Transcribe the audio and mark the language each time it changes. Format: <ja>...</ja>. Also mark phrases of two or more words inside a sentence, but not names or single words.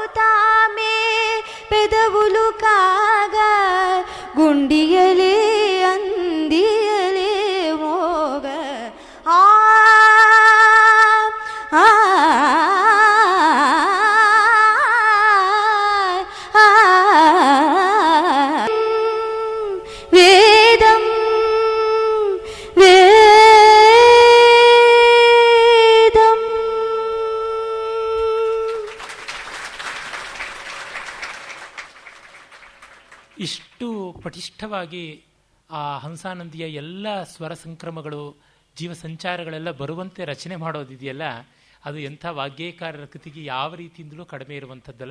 <te>తామే పెదవులు కాగా గుండియలే అందియలే మోగ ఆ వేదం వేదం</te> <kn>ಇಷ್ಟು ಪಟಿಷ್ಠವಾಗಿ ಆ ಹಂಸಾನಂದಿಯ ಎಲ್ಲ ಸ್ವರ ಸಂಕ್ರಮಗಳು ಜೀವ ಸಂಚಾರಗಳೆಲ್ಲ ಬರುವಂತೆ ರಚನೆ ಮಾಡೋದಿದೆಯಲ್ಲ, ಅದು ಎಂಥ ವಾಗ್ಯೇಕಾರರ ಕೃತಿಗೆ ಯಾವ ರೀತಿಯಿಂದಲೂ ಕಡಿಮೆ ಇರುವಂಥದ್ದಲ್ಲ.</kn>